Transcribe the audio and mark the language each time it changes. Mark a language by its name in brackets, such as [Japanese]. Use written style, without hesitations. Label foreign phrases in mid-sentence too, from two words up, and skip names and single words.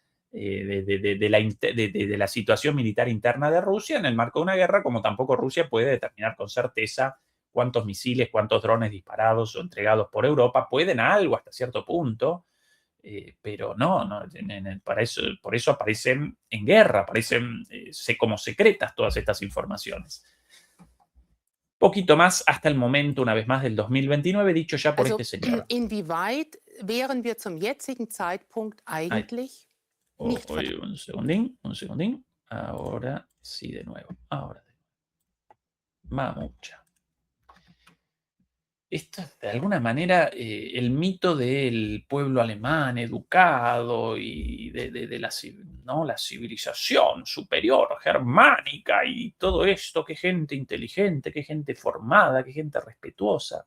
[Spanish] de la situación militar interna de Rusia en el marco de una guerra, como tampoco Rusia puede determinar con certeza cuántos misiles, cuántos drones disparados o entregados por Europa, pueden algo hasta cierto punto, pero no por eso aparecen en guerra, aparecen como secretas todas estas informaciones. Poquito más hasta el momento, una vez más, del 2029, dicho ya por este señor. [German] Inwieweit wären wir zum jetzigen Zeitpunkt eigentlich nicht [Spanish] un segundín. Ahora sí, de nuevo. Mamucha. Esto es de alguna manera el mito del pueblo alemán educado y de la civilización superior germánica y todo esto, qué gente inteligente, qué gente formada, qué gente respetuosa.